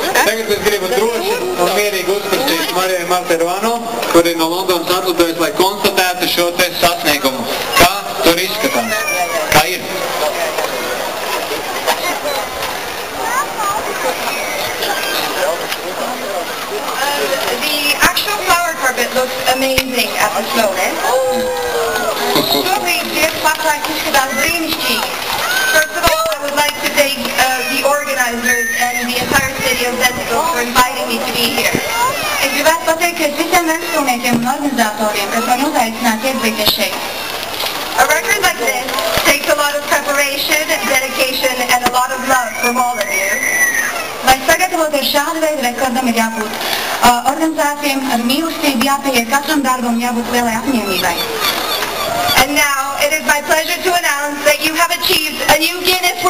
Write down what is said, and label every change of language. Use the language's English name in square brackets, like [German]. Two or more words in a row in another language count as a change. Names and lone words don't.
[Latvian] Tagad es gribu droši un mierīgi uzprasīt Marijai Marteruano, kur ir no Londonas atlidojusi, lai konstatētu šo te sasniegumu. Kā tur izskatās? Kā ir? [English] The actual flower carpet looks amazing at this moment. [Latvian] Šobrīd šie paklājs izskatās brīnišķīgi. [English] First of all, I would like to thank the organizers and the entire city of Denver for inviting me to be here. [Latvian] Es gribētu pateikties visiem vēsturniekiem un organizatoriem, kas man uzaicināja piedalīties šeit. [English] A record like this takes a lot of preparation, dedication, and a lot of love from all of you. [Latvian] Lai sagatavoties šādu veidu rekordam, ir jābūt organizācijām ar mīlestību, jāpieiet katram darbam, jābūt lielai apņēmībai. [English] And now, it is my pleasure to announce that you have achieved a new Guinness